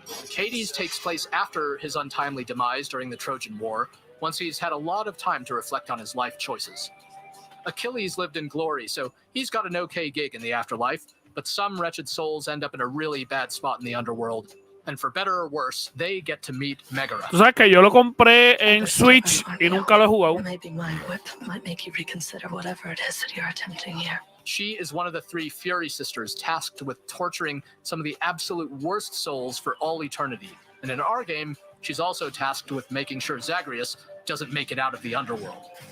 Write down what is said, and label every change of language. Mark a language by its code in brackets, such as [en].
[en] Hades takes place after his untimely demise during the Trojan War, once he's had a lot of time to reflect on his life choices. Achilles lived in glory, so he's got an okay gig in the afterlife, but some wretched souls end up in a really bad spot in the underworld. And for better or worse, they get to meet Megara. [es] Tú sabes que yo lo compré en Switch y nunca lo he jugado. [en] Maybe my whip might make you reconsider whatever it is that you're attempting here. She is one of the 3 Fury sisters tasked with torturing some of the absolute worst souls for all eternity. And in our game, she's also tasked with making sure Zagreus doesn't make it out of the underworld.